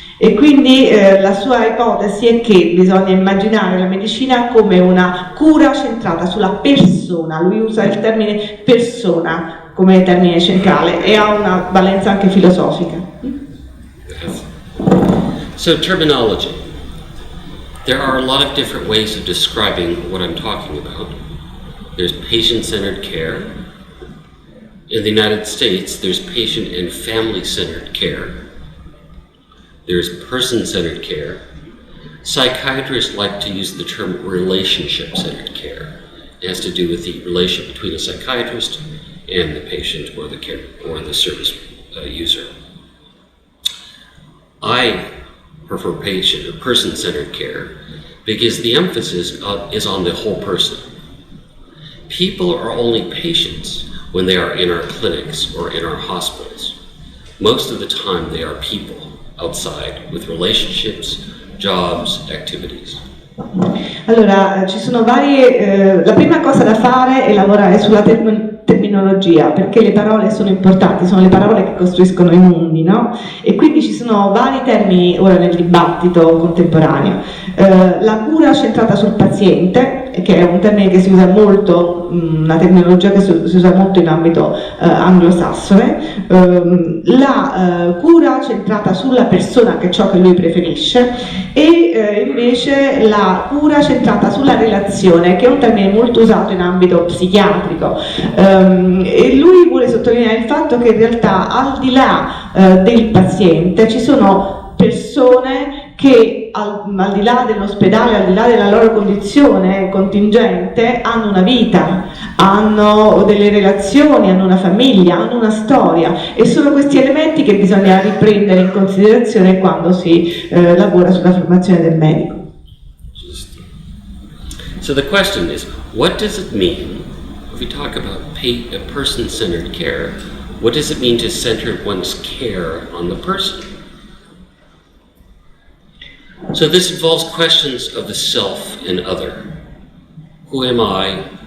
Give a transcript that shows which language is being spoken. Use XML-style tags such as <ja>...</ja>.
<it>E quindi la sua ipotesi è che bisogna immaginare la medicina come una cura centrata sulla persona. Lui usa il termine persona come termine centrale e ha una valenza anche filosofica.</it> <en>So terminology. There are a lot of different ways of describing what I'm talking about. There's patient-centered care. In the United States, there's patient and family-centered care. There's person-centered care. Psychiatrists like to use the term relationship-centered care. It has to do with the relationship between a psychiatrist and the patient or the care or the service user. I prefer patient or person-centered care because the emphasis is on the whole person. People are only patients when they are in our clinics or in our hospitals. Most of the time they are people outside with relationships, jobs, activities.</en> <it>Allora, ci sono varie... la prima cosa da fare è lavorare sulla terminologia, perché le parole sono importanti, sono le parole che costruiscono i mondi, no? E quindi ci sono vari termini ora nel dibattito contemporaneo. La cura centrata sul paziente, che è un termine che si usa molto, una terminologia che si usa molto in ambito anglosassone, la cura centrata sulla persona, che è ciò che lui preferisce, e invece la cura centrata sulla relazione, che è un termine molto usato in ambito psichiatrico, e lui vuole sottolineare il fatto che in realtà al di là del paziente ci sono persone che al di là dell'ospedale, al di là della loro condizione contingente, hanno una vita, hanno delle relazioni, hanno una famiglia, hanno una storia, e sono questi elementi che bisogna riprendere in considerazione quando si lavora sulla formazione del medico.</it> <en>So the question is, what does it mean, if we talk about person-centered care, what does it mean to center one's care on the person? So this involves questions of the self and other. Who am I?</en>